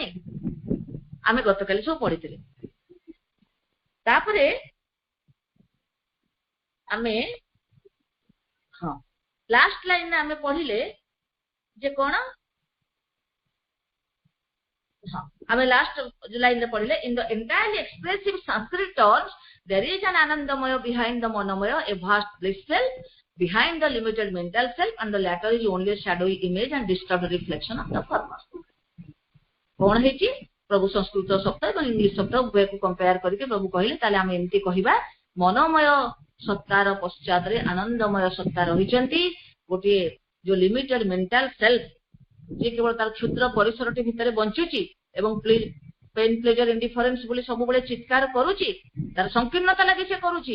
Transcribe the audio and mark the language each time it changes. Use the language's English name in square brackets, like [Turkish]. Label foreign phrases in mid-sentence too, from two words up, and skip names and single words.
[Odia] ଆମେ ଗତକାଲି ସବୁ ପଢିଥିଲେ। ତାପରେ ଆମେ ହଁ ଲାଷ୍ଟ ଲାଇନ ଆମେ ପଢିଲେ ଯେ କଣ, ହଁ ଆମେ ଲାଷ୍ଟ ଲାଇନ ରେ ପଢିଲେ, [English] in the entirely expressive Sanskrit terms there is an anandamaya behind the monomaya, a vast bliss self behind the limited mental self, and the latter is only a shadowy image and disturbed reflection of the former. [Odia] କଣ ହେଇଛି, ପ୍ରଭୁ ସଂସ୍କୃତ ଶବ୍ଦ ଏବଂ ଇଂଲିଶ ଶବ୍ଦ ଉଭୟକୁ କମ୍ପେୟାର କରିକି ପ୍ରଭୁ କହିଲେ, ତାହେଲେ ଆମେ ଏମିତି କହିବା, ମନୋମୟ ସତ୍ତାର ପଶ୍ଚାତରେ ଆନନ୍ଦମୟ ସତ୍ତା ରହିଛନ୍ତି। ଗୋଟିଏ ଯୋଉ [English] limited mental self, [Odia] ଯିଏ କେବଳ ତାର କ୍ଷୁଦ୍ର ପରିସରଟି ଭିତରେ ବଞ୍ଚୁଛି ଏବଂ [English] pain pleasure indifference [Odia] ବୋଲି ସବୁବେଳେ ଚିତ୍କାର କରୁଛି, ତାର ସଂକୀର୍ଣ୍ଣତା ଲାଗି ସେ କରୁଛି।